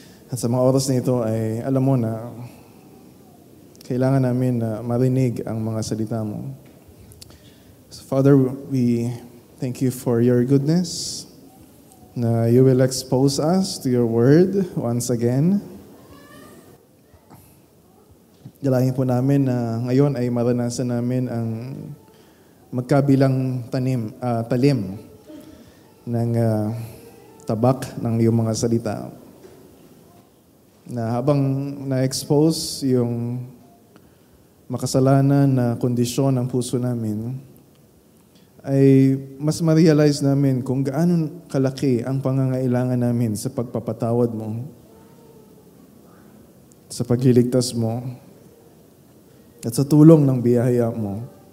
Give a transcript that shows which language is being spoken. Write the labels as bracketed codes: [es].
[tl] At sa mga oras na ito ay alam mo na kailangan namin na marinig ang mga salita mo. [en] So Father, we thank you for your goodness, [tl] na [en] you will expose us to your word once again. [tl] Dalahin po namin na ngayon ay maranasan namin ang magkabilang talim ng tabak ng iyong mga salita. Na habang na-expose yung makasalanan na kondisyon ng puso namin, ay mas ma-realize namin kung gaano kalaki ang pangangailangan namin sa pagpapatawad mo, sa pagliligtas mo, at sa tulong ng biyaya mo.